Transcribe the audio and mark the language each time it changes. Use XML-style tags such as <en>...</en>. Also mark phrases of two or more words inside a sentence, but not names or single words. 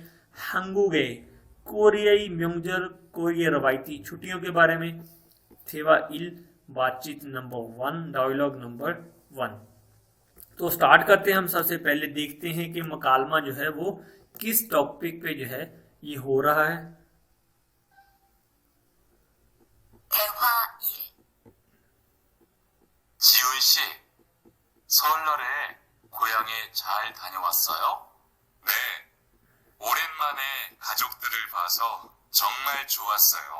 <hi>हंगुगे कोरियाई म्योंगजर, कोरिया रवायती छुट्टियों के बारे में। थेवा इल बातचीत नंबर 1, डायलॉग नंबर 1। तो स्टार्ट करते हैं हम। सबसे पहले देखते हैं कि मकालमा जो है वो किस टॉपिक पे जो है ये हो रहा है।</hi> <ko>대화 1. 지훈 씨, 설날에 고향에 잘 다녀왔어요? 네, 오랜만에 가족들을 봐서 정말 좋았어요.</ko>